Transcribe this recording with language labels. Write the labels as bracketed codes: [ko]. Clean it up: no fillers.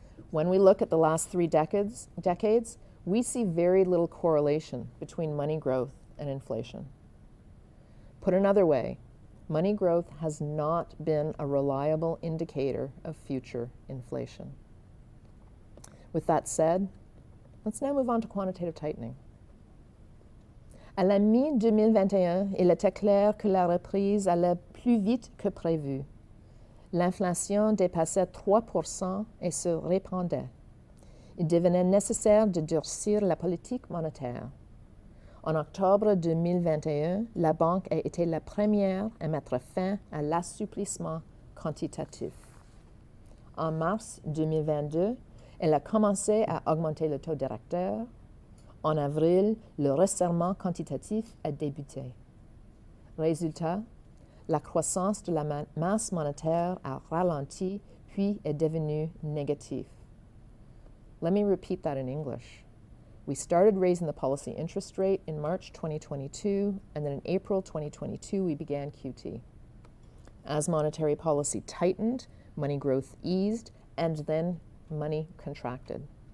[en] When we look at the last 3 decades, we see very little correlation between money growth and inflation. Put another way, money growth has not been a reliable indicator of future inflation. With that said, let's now move on to quantitative tightening. [fr] À la mi-2021, il était clair que la reprise allait plus vite que prévu. L'inflation dépassait 3% et se répandait. Il devenait nécessaire de durcir la politique monétaire. En octobre 2021, la Banque a été la première à mettre fin à l'assouplissement quantitatif. En mars 2022, elle a commencé à augmenter le taux directeur. En avril, le resserrement quantitatif a débuté. Résultat, la croissance de la masse monétaire a ralenti puis est devenue négative. [en] Let me repeat that in English. We started raising the policy interest rate in March 2022, and then in April 2022, we began QT. As monetary policy tightened, money growth eased, and then money contracted.